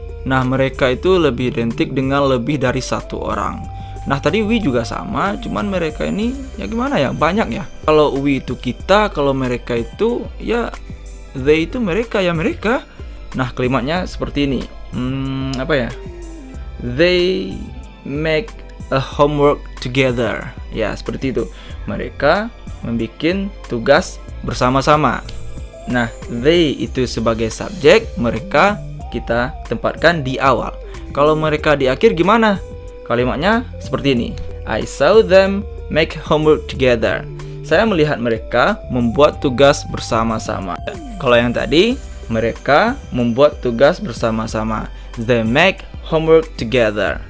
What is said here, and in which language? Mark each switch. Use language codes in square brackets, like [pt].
[id] Nah, mereka itu lebih identik dengan lebih dari satu orang. Nah, tadi we juga sama, cuman mereka ini ya gimana ya, banyak ya. Kalau we itu kita, kalau mereka itu ya they itu mereka ya mereka. Nah, kalimatnya seperti ini. Apa ya? [en] They make a homework together. [id] Ya, seperti itu. Mereka membuat tugas bersama-sama. Nah, they itu sebagai subjek, mereka kita tempatkan di awal. Kalau mereka di akhir gimana? Kalimatnya seperti ini. [en] I saw them make homework together. [id] Saya melihat mereka membuat tugas bersama-sama. Kalau yang tadi, mereka membuat tugas bersama-sama. [en] They make homework together.